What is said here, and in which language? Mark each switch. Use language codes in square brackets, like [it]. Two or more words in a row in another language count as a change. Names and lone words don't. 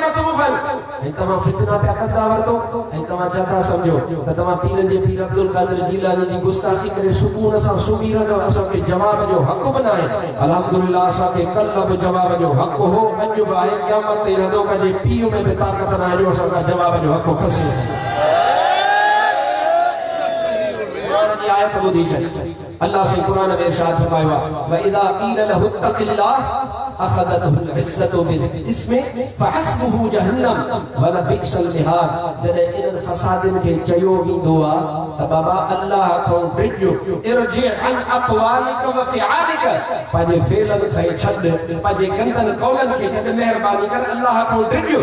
[sd] मसरूफ़ आहिनि ऐं तव्हां फितना पिया कंदा वरितो ऐं तव्हां छा था सम्झो त तव्हां पीरनि जे पीर अब्दुल कादिर जीलानी जी गुस्ताखी करे सुकून सां सुम्ही रहंदव असांखे जवाब जो हक़ बि न आहे अल्हम्दुलिल्लाह असांखे कल्ह बि जवाब जो हक़ हो अॼु बि आहे क़यामत ते रहंदो पंहिंजे पीउ में बि ताक़त न आहे जो असांखां जवाब जो हक़ खसे आयत बुधी छॾी अल्लाह से कुरान में इरशाद फरमायो [ar] وإذا قيل له اتق الله أخذته العزة بالإثم فحسبه جهنم ولبئس المهاد. [sd] जॾहिं इन्हनि फसादनि खे चयो वेंदो आहे त बाबा अल्लाह खां डिॼो, [ar] ارجع عن أقوالك وأفعالك, [sd] पंहिंजे फेलनि खे छॾ, पंहिंजे गंदनि कौलनि खे छॾ, महिरबानी कर अल्लाह खां डिॼो।